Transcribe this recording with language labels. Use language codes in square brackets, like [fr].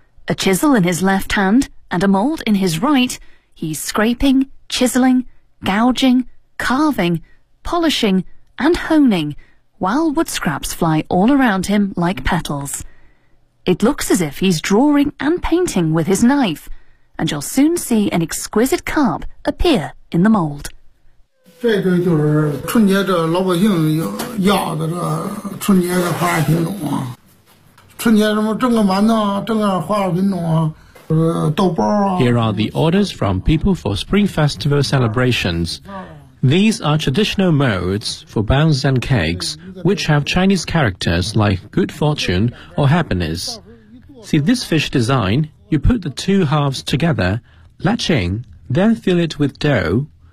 [en] A chisel in his left hand and a mold in his right, he's scraping, chiseling, gouging, carving, polishing,and honing, while wood scraps fly all around him like petals. It looks as if he's drawing and painting with his knife, and you'll soon see an exquisite carp appear in the mold. [zh] 这个就是春节这老百姓要的这春节的花样品种啊。春节什么蒸个馒头啊，蒸个花样品种啊。豆包啊。 [en] Here are the orders from people for spring festival celebrations. These are traditional molds for buns and cakes, which have Chinese characters like good fortune or happiness. See this fish design? You put the two halves together, latching, then fill it with dough.